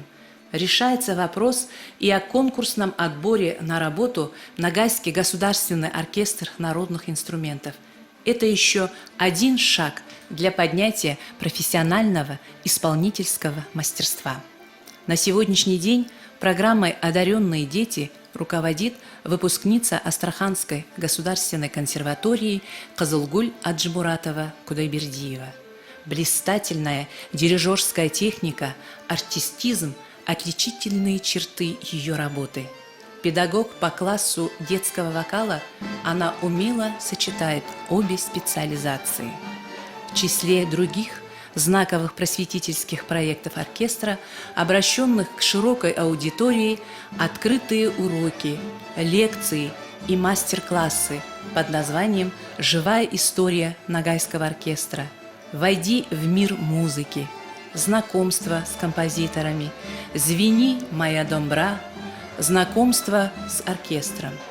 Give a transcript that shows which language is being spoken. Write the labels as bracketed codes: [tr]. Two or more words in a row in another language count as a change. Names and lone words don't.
[ru] Решается вопрос и о конкурсном отборе на работу в Ногайский государственный оркестр народных инструментов. Это еще один шаг для поднятия профессионального исполнительского мастерства. На сегодняшний день программой «Одаренные дети» руководит выпускница Астраханской государственной консерватории Кызылгуль Аджимуратова Кудайбердиева. Блистательная дирижерская техника, артистизм – отличительные черты ее работы. Педагог по классу детского вокала, она умело сочетает обе специализации. В числе других знаковых просветительских проектов оркестра, обращенных к широкой аудитории, открытые уроки, лекции и мастер-классы под названием «Живая история Ногайского оркестра», «Войди в мир музыки», знакомство с композиторами, «Звени, моя домбра», знакомство с оркестром.